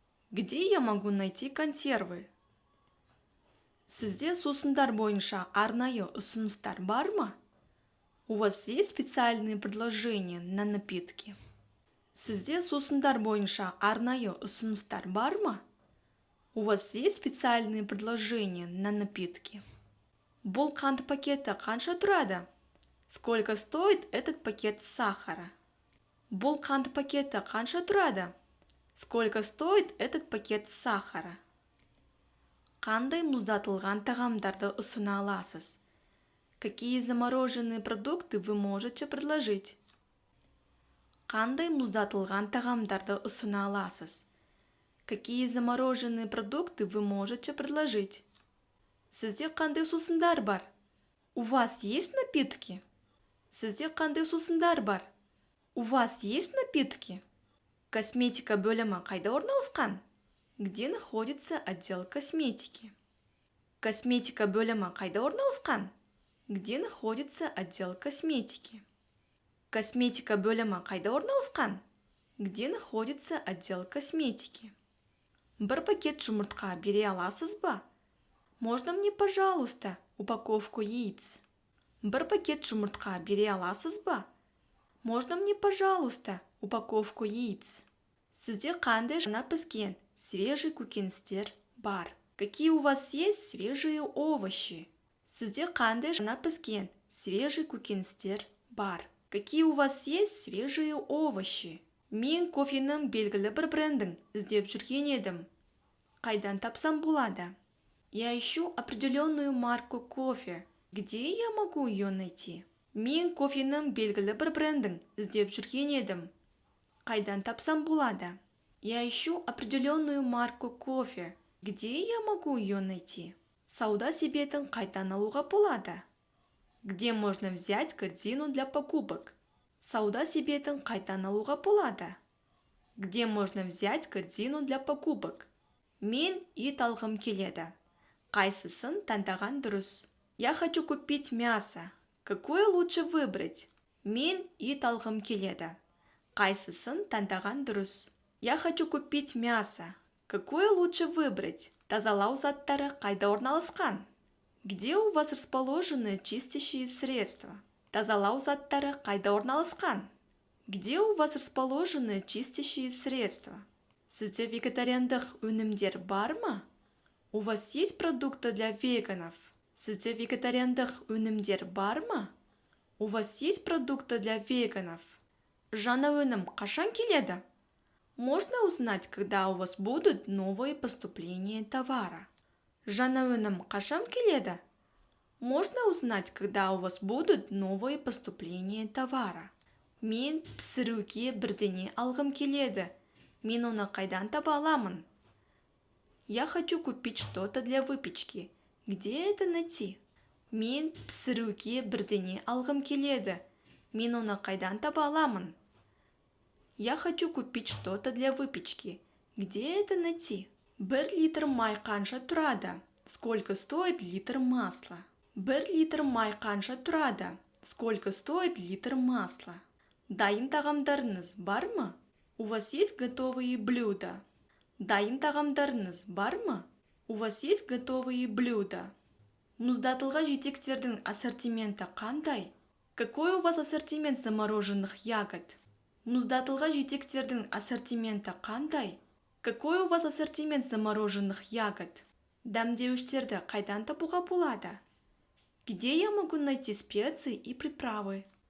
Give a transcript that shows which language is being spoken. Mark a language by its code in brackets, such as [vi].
[ru] Где я могу найти консервы? [kk] Сізде сусындар бойынша арнайы ұсыныстар бар ма? [ru] У вас есть специальные предложения на напитки? [kk] Сізде сусындар бойынша арнайы ұсыныстар бар ма? [ru] У вас есть специальные предложения на напитки? [kk] Бұл қант пакеті қанша тұрады? [ru] Сколько стоит этот пакет сахара? [kk] Бұл қант пакеті қанша тұрады? [ru] Сколько стоит этот пакет сахара? [kk] Қандай мұздатылған тағамдарды ұсына аласыз? [ru] Какие замороженные продукты вы можете предложить? [kk] Қандай мұздатылған тағамдарды ұсына аласыз? [ru] Какие замороженные продукты вы можете предложить? [kk] Сізде қандай сусындар бар? [ru] У вас есть напитки? [kk] Сізде қандай сусындар бар? [ru] У вас есть напитки? [kk] Косметика бөлімі қайда орналасқан? [ru] Где находится отдел косметики? [kk] Косметика бөлімі қайда орналасқан? [ru] Где находится отдел косметики? [kk] Косметика бөлімі қайда орналасқан? [ru] Где находится отдел косметики? [kk] Бір пакет жұмыртқа бере аласыз ба? [ru] Можно мне, пожалуйста, упаковку яиц? [kk] Бір пакет жұмыртқа бере аласыз ба? [ru] Можно мне, пожалуйста, упаковку яиц? [kk] Сізде қандай жаңа піскен свежий көкөністер бар? [ru] Какие у вас есть свежие овощи? [kk] Сізде қандай жаңа піскен свежий көкөністер бар? [ru] Какие у вас есть свежие овощи? [kk] Мен кофенің белгілі бір брендін іздеп жүрген едім. Қайдан тапсам болады? [ru] Я ищу определенную марку кофе. Где я могу ее найти? [kk] Мен кофенің белгілі бір брендін іздеп жүрген едім. Қайдан тапсам болады? [ru] Я ищу определенную марку кофе. Где я могу ее найти? [kk] Сауда себетін қайдан алуға болады? [ru] Где можно взять корзину для покупок? [kk] Сауда себетін қайдан алуға болады? [ru] Где можно взять корзину для покупок? [kk] Мен ит алғым келеді. Қайсысын таңдаған дұрыс? [ru] Я хочу купить мясо. Какое лучше выбрать? [kk] Мен ит алғым келеді. Қайсысын таңдаған дұрыс? [ru] Я хочу купить мясо. Какое лучше выбрать? [kk] Тазалау заттары қайда орналасқан? [ru] Где у вас расположены чистящие средства? [kk] Тазалау заттары қайда орналасқан? [ru] Где у вас расположены чистящие средства? [kk] Сізде вегетариандық өнімдер бар ма? [ru] У вас есть продукты для веганов? [kk] Сізде вегетариандық өнімдер бар ма? [ru] У вас есть продукты для веганов? [kk] Жаңа өнім қашан келеді? [ru] Можно узнать, когда у вас будут новые поступления товара? [kk] Жаңа өнім қашан келеді? [ru] Можно узнать, когда у вас будут новые поступления товара? [kk] Мен пісіруге бірдеңе алғым келеді. Мен оны қайдан таба аламын? [ru] Я хочу купить что-то для выпечки. Где это найти? [kk] Мен пісіруге бірдеңе алғым келеді. Мен оны қайдан таба аламын? [ru] Я хочу купить что-то для выпечки. Где это найти? [kk] 1 литр май қанша тұрады? [ru] Сколько стоит литр масла? [kk] 1 литр май қанша тұрады? [ru] Сколько стоит литр масла? [kk] Дайын тағамдарыңыз бар ма? [ru] У вас есть готовые блюда? [kk] Дайын тағамдарыңыз бар ма? [ru] У вас есть готовые блюда? [kk] Мұздатылған жетектердің ассортименті қандай? [ru] Какой у вас ассортимент замороженных ягод? [kk] Мұздатылған жетектердің ассортименті қандай? [ru] Какой у вас ассортимент замороженных ягод? [kk] Дәмдеуіштерді қайдан табуға болады? [ru] Где я могу найти специи и приправы?